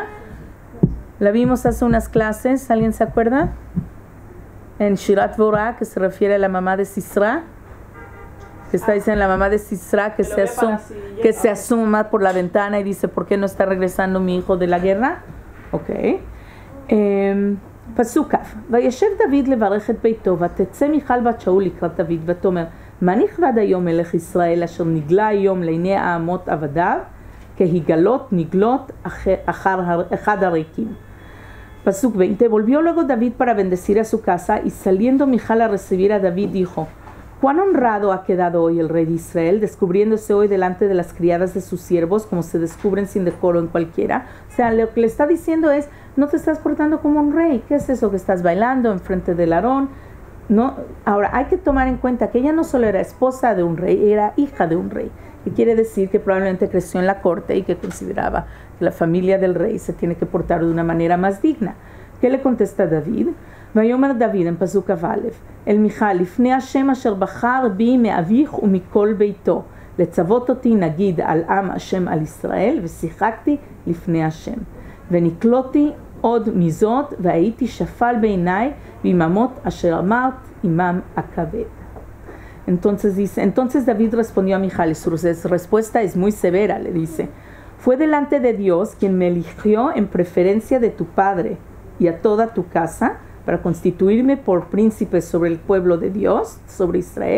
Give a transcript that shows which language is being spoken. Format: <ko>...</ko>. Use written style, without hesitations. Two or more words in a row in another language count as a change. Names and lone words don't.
<es>La vimos hace unas clases, ¿alguien se acuerda? En Shirat Vorah, que se refiere a la mamá de Sisra, que está diciendo la mamá de Sisra que se asoma por la ventana y dice, ¿por qué no está regresando mi hijo de la guerra?</es> <he>Ok. פסוק כ' וישב דוד לברך את ביתו ותצא מיכל בת שאול לקראת דוד ותאמר מה נכבד היום מלך ישראל אשר נגלה היום לעיני העמות עבדיו כהיגלות נגלות אחד הריקים.</he> <es>Pasuk 20. Volvió luego David para bendecir a su casa y saliendo Mijal a recibir a David dijo: cuán honrado ha quedado hoy el rey de Israel, descubriéndose hoy delante de las criadas de sus siervos, como se descubren sin decoro en cualquiera. O sea, lo que le está diciendo es: no te estás portando como un rey. ¿Qué es eso que estás bailando enfrente del Aarón? No. Ahora, hay que tomar en cuenta que ella no solo era esposa de un rey, era hija de un rey. Que quiere decir que probablemente creció en la corte y que consideraba que la familia del rey se tiene que portar de una manera más digna. ¿Qué le contesta David?</es> <he>ויאמר דוד en פסוק א' אל מיכל לפני השם אשר בחר בי מאביך ומכל ביתו לצוות אותי נגיד על עם השם על ישראל ושיחקתי לפני השם ונקלותי עוד מזאת והייתי שפל בעיניי ועממות אשר אמרת עמם הכבד.</he> <es>Entonces David respondió a Mijal, y su respuesta es muy severa, le dice: fue delante de Dios quien me eligió en preferencia de tu padre y a toda tu casa para constituirme por príncipe sobre el pueblo de Dios, sobre Israel.</es>